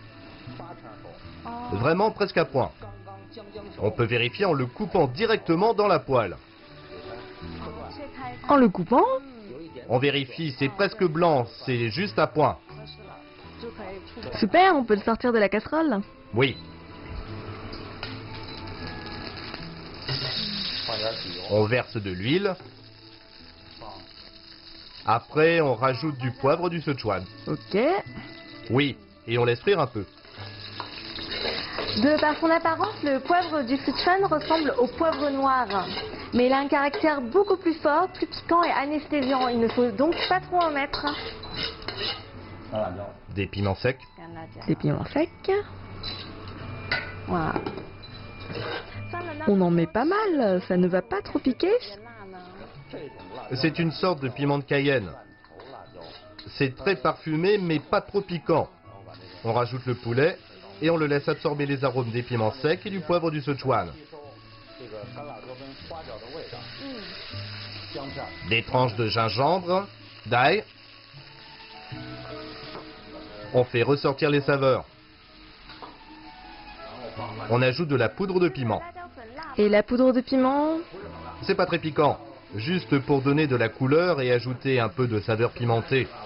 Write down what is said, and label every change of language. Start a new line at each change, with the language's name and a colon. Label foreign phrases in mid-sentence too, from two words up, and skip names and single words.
French: Vraiment presque à point. On peut vérifier en le coupant directement dans la poêle. En le coupant? On vérifie, c'est presque blanc, c'est juste à point. Super, on peut le sortir de la casserole. Oui.
Chinese: 放点底油，
French: On verse de l'huile. Après, on rajoute du poivre du Sichuan. Ok. Oui, et on laisse frire un peu. De par son apparence, le poivre du Sichuan ressemble au poivre noir. Mais il a un caractère beaucoup plus fort, plus piquant et anesthésiant. Il ne faut donc pas trop en mettre.
Chinese: 干辣椒，
French: Des piments secs. Des piments secs. Voilà. On en met pas mal, ça ne va pas trop piquer.
Chinese: 这种辣椒
French: C'est une sorte de piment de Cayenne.
Chinese: 头辣椒，
French: C'est très parfumé, mais pas trop piquant. On rajoute le poulet et on le laisse absorber les arômes des piments secs et du poivre du Sichuan.
Chinese: 这个干辣椒跟花椒的味道，姜片儿，
French: Des tranches de gingembre, d'ail. On fait ressortir les saveurs. On ajoute de la poudre de piment. Et la poudre de piment? C'est pas très piquant, juste pour donner de la couleur et ajouter un peu de saveur pimentée.